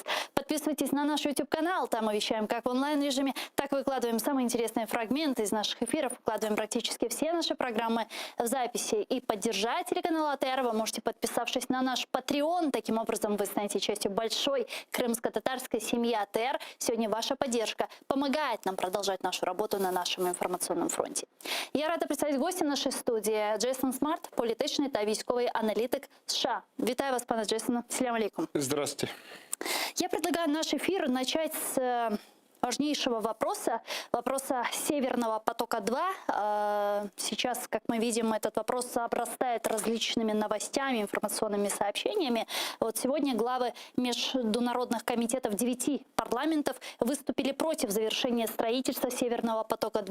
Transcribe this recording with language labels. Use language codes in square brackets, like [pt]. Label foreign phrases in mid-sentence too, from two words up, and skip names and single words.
[ru] Подписывайтесь на наш YouTube-канал, там мы вещаем как в онлайн-режиме, так выкладываем самые интересные фрагменты из наших эфиров, выкладываем практически все наши программы в записи. И поддержать телеканал АТР вы можете, подписавшись на наш Patreon. Таким образом вы станете частью большой крымско-татарской семьи АТР. Сегодня ваша поддержка помогает нам продолжать нашу работу на нашем информационном фронте. Я рада представить гостя нашей студии Джейсон Смарт, [uk] політичний та військовий аналітик США. Вітаю вас, пане Джейсоне. [ar] سلام عليكم. [ru] Здравствуйте. Я предлагаю наш эфир начать с важнейшего вопроса Северного потока-2. Сейчас, как мы видим, этот вопрос обрастает различными новостями, информационными сообщениями. Вот сегодня главы международных комитетов 9 парламентов выступили против завершения строительства Северного потока-2.